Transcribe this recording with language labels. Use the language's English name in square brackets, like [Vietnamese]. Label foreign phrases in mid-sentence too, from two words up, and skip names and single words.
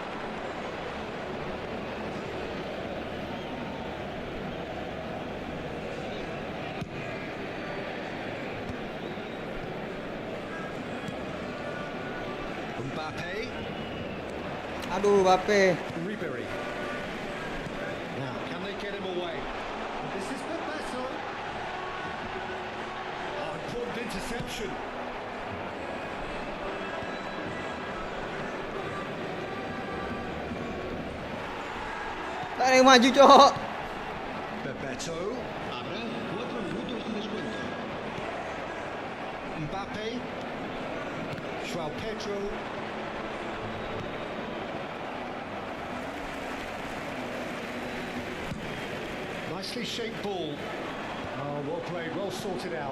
[Indonesian] Mbappe. Aduh, Mbappe. Ribery. [English] Now, can they get him away? This is Bebeto. Oh, important interception. [Indonesian] Tak ada yang maju, cowok. Bebeto. [Spanish] Habrá 4 minutos de descuento. Mbappe. João Pedro. [English] Nicely shaped ball. Oh, well played, well sorted out.